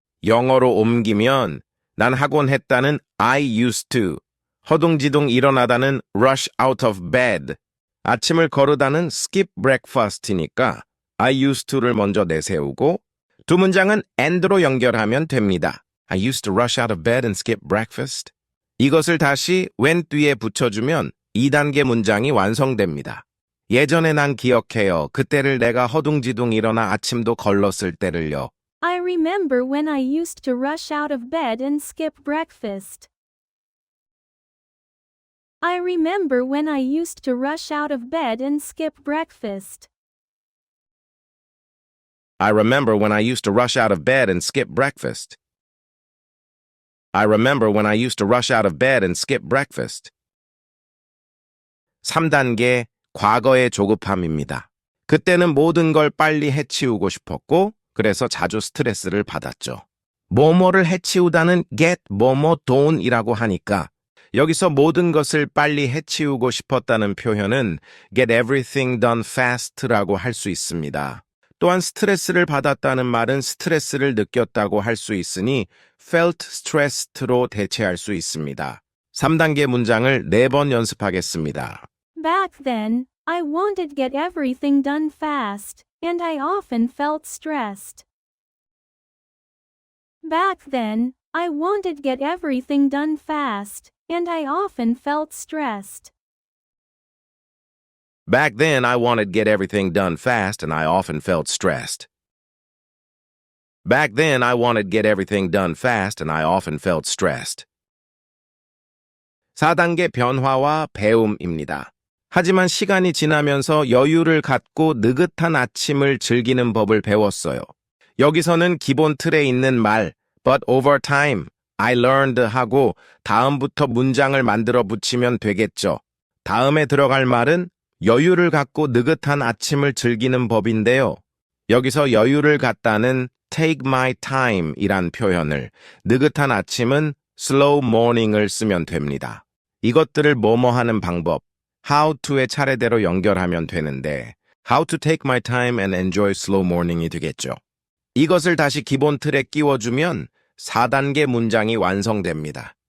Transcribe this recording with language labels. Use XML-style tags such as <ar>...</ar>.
<ko>영어로 옮기면 난 하곤 했다는</ko> <en>I used to,</en> <ko>허둥지둥 일어나다는</ko> <en>rush out of bed,</en> <ko>아침을 거르다는</ko> <en>skip breakfast</en> <ko>이니까 I used to를 먼저 내세우고 두 문장은 and로 연결하면 됩니다.</ko> <en>I used to rush out of bed and skip breakfast.</en> <ko>이것을 다시 when 뒤에 붙여주면 2단계 문장이 완성됩니다. 예전에 난 기억해요. 그때를 내가 허둥지둥 일어나 아침도 걸렀을 때를요.</ko> <en>I remember when I used to rush out of bed and skip breakfast. I remember when I used to rush out of bed and skip breakfast. I remember when I used to rush out of bed and skip breakfast. I remember when I used to rush out of bed and skip breakfast.</en> <ko>3단계 과거의 조급함입니다. 그때는 모든 걸 빨리 해치우고 싶었고 그래서 자주 스트레스를 받았죠. 뭐뭐를 해치우다는 get 뭐뭐 done이라고 하니까 여기서 모든 것을 빨리 해치우고 싶었다는 표현은</ko> <en>get everything done fast</en> <ko>라고 할 수 있습니다. 또한 스트레스를 받았다는 말은 스트레스를 느꼈다고 할 수 있으니</ko> <en>felt stressed</en> <ko>로 대체할 수 있습니다. 3단계 문장을 4번 연습하겠습니다.</ko> <en>Back then, I wanted to get everything done fast, and I often felt stressed. Back then, I wanted to get everything done fast, and I often felt stressed. Back then, I wanted to get everything done fast and I often felt stressed. Back then, I wanted to get everything done fast and I often felt stressed.</en> <ko>4단계 변화와 배움입니다. 하지만 시간이 지나면서 여유를 갖고 느긋한 아침을 즐기는 법을 배웠어요. 여기서는 기본 틀에 있는 말,</ko> <en>but over time, I learned</en> <ko>하고 다음부터 문장을 만들어 붙이면 되겠죠. 다음에 들어갈 말은 여유를 갖고 느긋한 아침을 즐기는 법인데요. 여기서 여유를 갖다는</ko> <en>take my time</en> <ko>이란 표현을, 느긋한 아침은</ko> <en>slow morning</en> <ko>을 쓰면 됩니다. 이것들을 뭐뭐 하는 방법,</ko> <en>how to의 차례대로 연결하면 되는데 how to take my time and enjoy slow morning</en> <ko>이 되겠죠. 이것을 다시 기본 틀에 끼워주면 4단계 문장이 완성됩니다.</ko>